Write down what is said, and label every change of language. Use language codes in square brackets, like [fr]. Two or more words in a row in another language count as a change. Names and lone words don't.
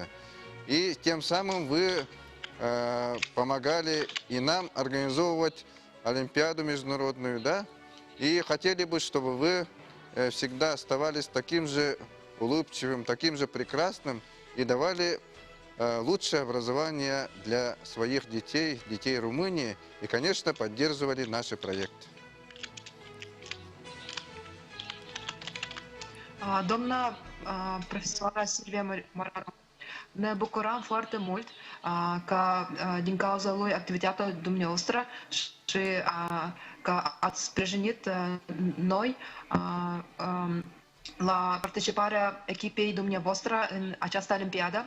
[ru] И тем самым вы помогали и нам организовывать Олимпиаду международную, да? И хотели бы, чтобы вы всегда оставались таким же улыбчивым, таким же прекрасным и давали лучшее образование для своих детей, детей Румынии, и, конечно, поддерживали наши proiecte. [ro] Doamna profesoară Silvia Mararu, ne bucurăm foarte mult că din cauza lui activitatea dumneavoastră și că ați sprijinit noi la participarea echipei dumneavoastră în această olimpiadă.